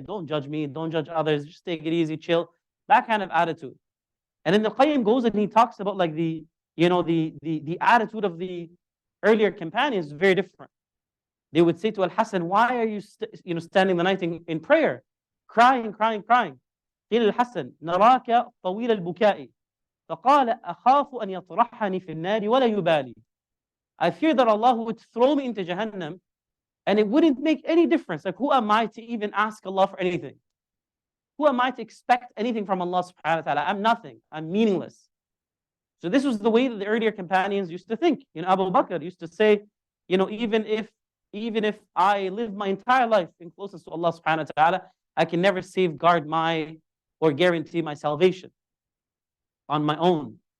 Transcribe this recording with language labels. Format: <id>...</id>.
<en>Don't judge me, don't judge others, just take it easy, chill. That kind of attitude. And then the Qayyim goes and he talks about like the attitude of the earlier companions is very different. They would say to Al-Hasan, why are you standing the night in prayer? Crying, crying, crying.</en> <ar>قيل الحسن نراك طويل البكاء فقال أخاف أن يطرحني في النار ولا يبالي.</ar> <en>I fear that Allah would throw me into Jahannam and it wouldn't make any difference. Like, who am I to even ask Allah for anything? Who am I to expect anything from Allah subhanahu wa ta'ala? I'm nothing. I'm meaningless. So this was the way that the earlier companions used to think. You know, Abu Bakr used to say, you know, even if I live my entire life in closeness to Allah subhanahu wa ta'ala, I can never safeguard or guarantee my salvation on my own.</en>